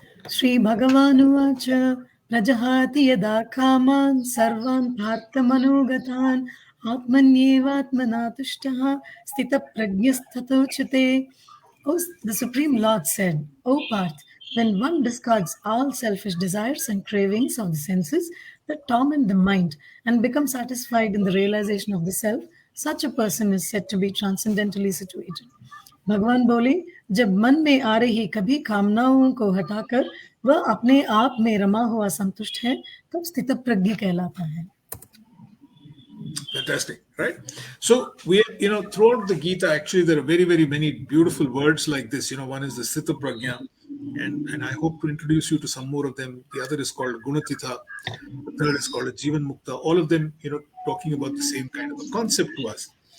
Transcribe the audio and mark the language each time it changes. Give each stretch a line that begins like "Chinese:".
Sanskrit: श्रीभगवानुवाच प्रजहाति यदा कामान् सर्वान् पार्थमनोगतान् आत्मन्येवात्मना तुष्टः स्थितप्रज्ञस्तथोच्यते.
English: The Supreme Lord said, O Parth, when one discards all selfish desires and cravings of the senses that torment the mind and becomes satisfied in the realization of the self, such a person is said to be transcendently situated.
Hindi: भगवान बोले, जब मन में आ रही कभी कामनाओं को हटाकर वह अपने आप में रमा हुआ संतुष्ट है, तब स्थित प्रज्ञ कहलाता है.
English: Fantastic, right? So throughout the Gita, actually, there are very, very many beautiful words like this. One is the Sthita Prajna, and I hope to introduce you to some more of them. The other is called Gunatitha. The third is called Jivan Mukta. All of them, talking about the same kind of a concept to us.